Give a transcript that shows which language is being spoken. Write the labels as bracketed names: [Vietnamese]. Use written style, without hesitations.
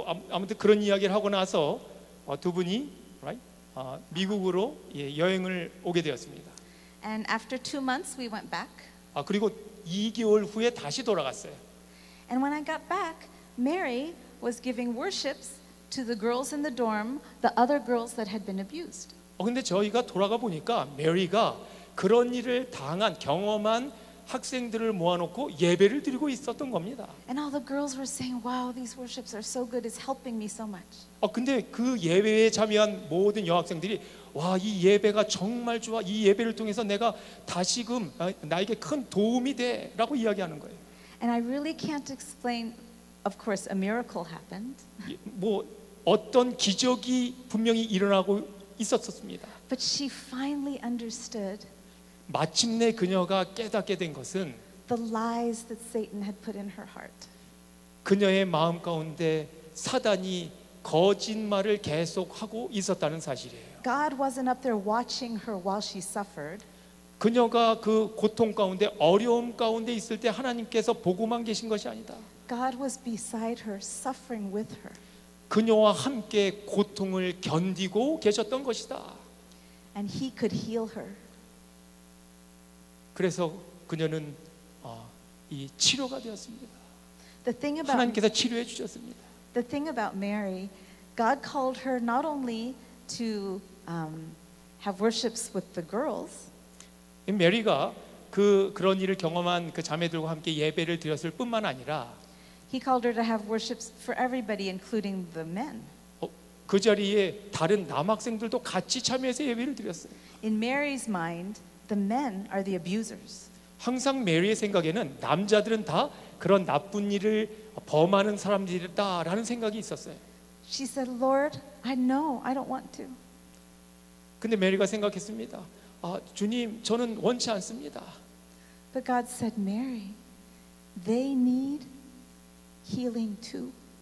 [Korean] 아무튼 그런 이야기를 하고 나서 두 분이 미국으로 여행을 오게 되었습니다. [English] And after 2 months, we went back. [Korean] 그리고 2개월 후에 다시 돌아갔어요. [English] And when I got back, Mary was giving worships to the girls in the dorm, the other girls that had been abused. [Korean] 근데 저희가 돌아가 보니까 메리가 그런 일을 경험한 학생들을 모아놓고 예배를 드리고 있었던 겁니다. [English] And all the girls were saying, wow, these worships are so good, it's helping me so much. [Korean] 근데 그 예배에 참여한 모든 여학생들이 와, 이 예배가 정말 좋아. 이 예배를 통해서 내가 다시금 나에게 큰 도움이 돼라고 이야기하는 거예요. [English] And I really can't explain, of course, a miracle happened. [Korean] 어떤 기적이 분명히 일어나고 있었습니다. [English] But she finally understood [Korean] 마침내 그녀가 깨닫게 된 것은 [English] the lies that Satan had put in her heart. [Korean] 그녀의 마음 가운데 사단이 거짓말을 계속하고 있었다는 사실이에요. [English] God wasn't up there watching her while she suffered. [Korean] 그녀가 그 고통 가운데 어려움 가운데 있을 때 하나님께서 보고만 계신 것이 아니다. [English] God was beside her, suffering with her. [Korean] 그녀와 함께 고통을 견디고 계셨던 것이다. [English] And he could heal her. [Korean] 그래서 그녀는 이 치료가 되었습니다. [English] The [Korean] 하나님께서 치료해 주셨습니다. [English] thing about Mary, God called her not only to have worships with the girls, [Korean] 메리가 그런 일을 경험한 그 자매들과 함께 예배를 드렸을 뿐만 아니라 [English] he called her to have worships for everybody, including the men. [Korean] 그 자리에 다른 남학생들도 같이 참여해서 예배를 드렸어요. [English] In Mary's mind, the men are the abusers. [Korean] 항상 메리의 생각에는 남자들은 다 그런 나쁜 일을 범하는 사람들이다라는 생각이 있었어요. [English] She said, Lord, I know I don't want to. [Korean] 근데 메리가 생각했습니다. 주님, 저는 원치 않습니다. [English] But God said, Mary, they need healing too.